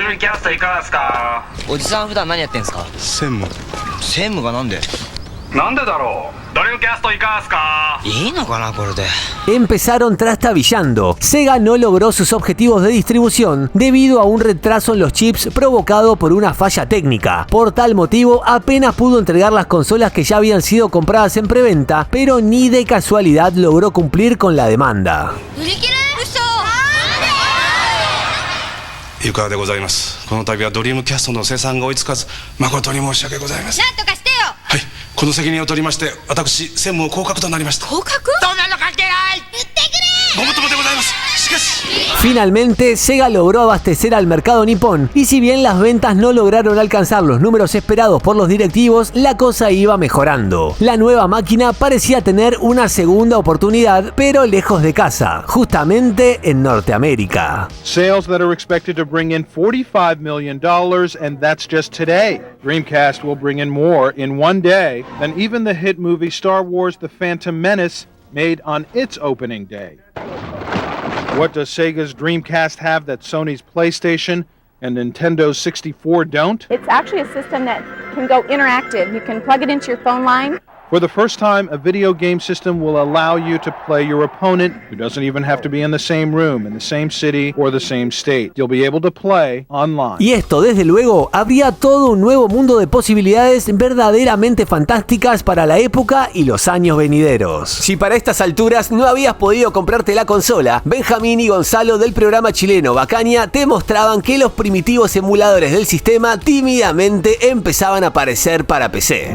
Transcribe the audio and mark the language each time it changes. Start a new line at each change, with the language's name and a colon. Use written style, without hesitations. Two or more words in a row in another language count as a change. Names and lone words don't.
Spanish: Empezaron trastabillando. Sega no logró sus objetivos de distribución debido a un retraso en los chips provocado por una falla técnica. Por tal motivo, apenas pudo entregar las consolas que ya habían sido compradas en preventa, pero ni de casualidad logró cumplir con la demanda.
Japanese: ゆかわでございます。この度はドリームキャストの生産が追いつかず誠に申し訳ございません。なんとかしてよ。はい、この責任を取りまして私専務降格となりました。降格？そんなの関係ない。言ってくれ。ごもっともでございます。しかし。
Spanish: Finalmente, Sega logró abastecer al mercado nipón y si bien las ventas no lograron alcanzar los números esperados por los directivos, la cosa iba mejorando. La nueva máquina parecía tener una segunda oportunidad, pero lejos de casa, justamente en Norteamérica.
English: Sales that are expected to bring in $45 million, and that's just today. Dreamcast will bring in more in one day than even the hit movie Star Wars: The Phantom Menace made on its opening day. What does Sega's Dreamcast have that Sony's PlayStation and Nintendo's 64 don't? It's actually a system that can go interactive. You can plug it into your phone line. For the first time, a video game system will allow you to play your opponent who doesn't even have to be in the same room, in the same city, or the same state. You'll be able to play online.
Spanish: Y esto, desde luego, abría todo un nuevo mundo de posibilidades verdaderamente fantásticas para la época y los años venideros. Si para estas alturas no habías podido comprarte la consola, Benjamín y Gonzalo del programa chileno Bacania te mostraban que los primitivos emuladores del sistema tímidamente empezaban a aparecer para PC.